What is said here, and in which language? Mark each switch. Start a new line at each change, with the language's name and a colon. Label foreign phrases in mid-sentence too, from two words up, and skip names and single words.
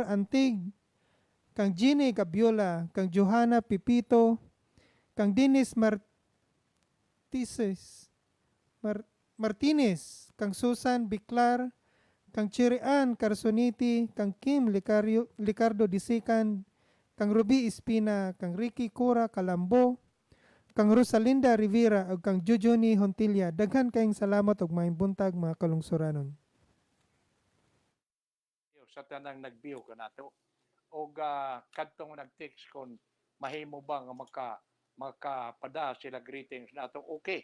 Cebuano: Antig, kang Gine Gabiola, kang Johanna Pipito, kang Dennis Martinez, kang Susan Biclar, kang Chirian Carsoniti, kang Kim Licardo Disikan, kang Ruby Espina, kang Ricky Cura Calambo, kang Rosalinda Rivera, ug kang Jujuni Hontilla. Daghan kayong salamat ug maayong buntag mga kalungsuranon. Sa tanang nagbiyo ka nato. O kadtong nag-text kon mahimo ba nga makapada sila greetings nato, okay.